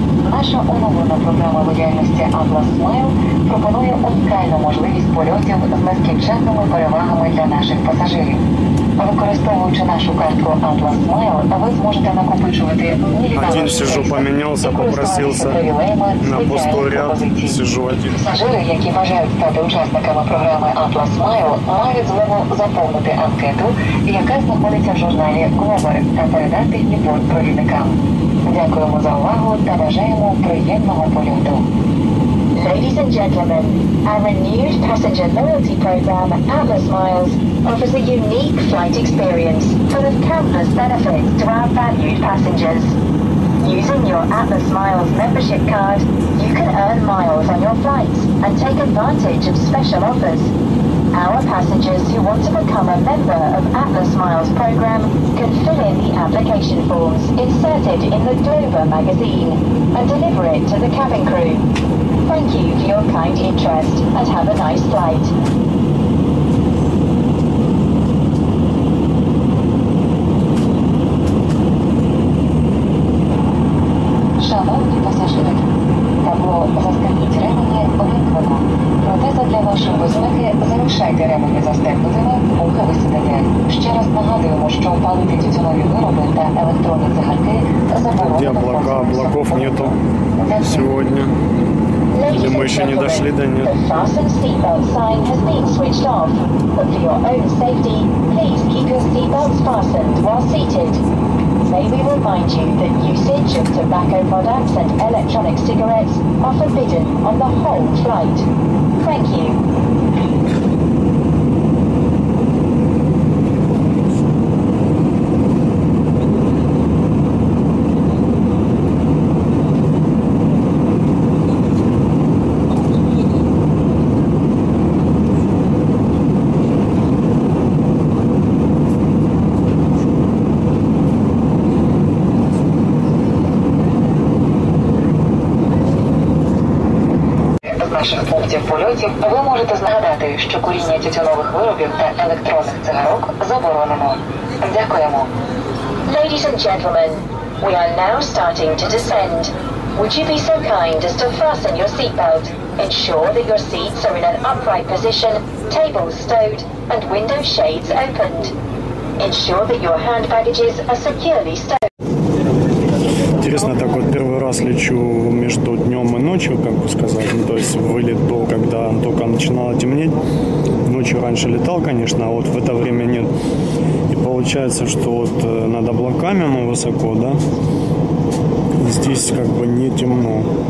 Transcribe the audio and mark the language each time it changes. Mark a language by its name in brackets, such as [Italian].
[Ukrainian] Наша оновлена програма лояльності Atlas Smile пропонує унікальну можливість польотів з нескінченними перевагами для наших пасажирів. Використовуючи нашу картку Atlas Smile, ви зможете накопичувати [Russian] Один сижу, поменялся, попросился на пустой ряд. Сижу один. [Ukrainian] Пасажири, які бажають стати учасниками програми Atlas Smile, мають змогу заповнити анкету, яка знаходиться в журналі Glover, та передати її бортпровідникам. Дякуємо за увагу та бажаємо приємного польоту. [English] Ladies and gentlemen, our renewed passenger loyalty program, Atlas Miles, offers a unique flight experience full of countless benefits to our valued passengers. Using your Atlas Miles membership card, you can earn miles on your flights and take advantage of special offers. Our passengers who want to become a member of Atlas Miles program can fill in the application forms inserted in the Glover magazine and deliver it to the cabin crew. Thank you for your kind interest and have a nice flight. [Ukrainian] Шановні пасажири, табло «Застегніть ремені» вимкнено. Проте задля вашої безпеки залишайте ремені застегнутими, поки ви сидите. Ще раз нагадуємо, що палити тютюнові вироби та електронні цигарки заборонено. [Russian] Где облаков нету сегодня. Или мы еще не дошли до них. [English] The fasten seatbelt sign has been switched off, but for your own safety, please keep your seatbelts fastened while seated. May we remind you that usage of tobacco products and electronic cigarettes are forbidden on the whole flight. Thank you. [Ukrainian] Наших пунктів польотів ви можете згадати, що куріння тютюнових виробів та електронних цигарок заборонено. Дякуємо. [English] Ladies and gentlemen, we are now starting to descend. Would you be so kind as to fasten your seatbelt, ensure that your seats are in an upright position, tables stowed, and window shades opened. Ensure that your hand baggages are securely stowed. [Russian] Интересно, так вот первый раз лечу между днем и ночью, как бы сказать. Ну, то есть вылет был, когда только начинало темнеть. Ночью раньше летал, конечно, а вот в это время нет. И получается, что вот над облаками мы высоко, да, и здесь как бы не темно.